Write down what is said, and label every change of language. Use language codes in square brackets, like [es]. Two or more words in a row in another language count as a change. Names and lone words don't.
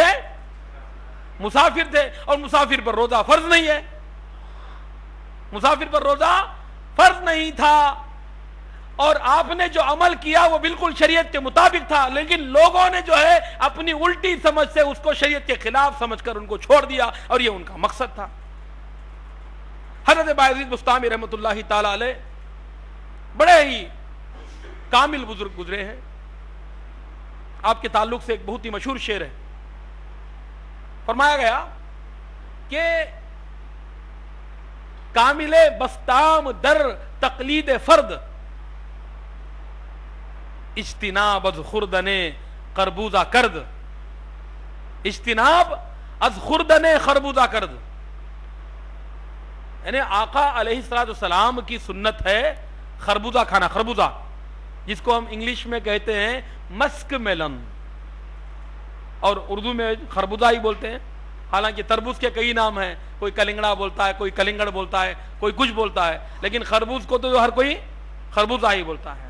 [ur] مسافر تھے، اور مسافر پر روزہ فرض نہیں ہے، مسافر پر روزہ فرض نہیں تھا، اور آپ نے جو عمل کیا وہ بالکل شریعت کے مطابق تھا، لیکن لوگوں نے جو ہے اپنی الٹی سمجھ سے اس کو شریعت کے خلاف سمجھ کر ان کو چھوڑ دیا، اور یہ ان کا مقصد تھا۔ حضرت بایزید بسطامی [ar] رحمۃ اللہ تعالی علیہ [ur] بڑے ہی کامل بزرگ گزرے ہیں۔ آپ کے تعلق سے ایک بہت ہی مشہور شعر ہے، فرمایا گیا کہ [fa] کامل بستام در تقلید فرد، اجتناب از خوردن خربوزہ کرد، اجتناب از خوردن خربوزہ کرد، [ur] یعنی آقا [ar] علیہ السلام [ur] کی سنت ہے خربوزہ کھانا، خربوزہ جس کو ہم انگلش میں کہتے ہیں [en] musk melon, [ur] اور اردو میں خربوزہ ہی بولتے ہیں، حالانکہ تربوز کے کئی نام ہیں، کوئی کلنگڑا بولتا ہے، کوئی کلنگڑ بولتا ہے، کوئی کچھ بولتا ہے، لیکن خربوز کو تو ہر کوئی خربوزہ ہی بولتا ہے۔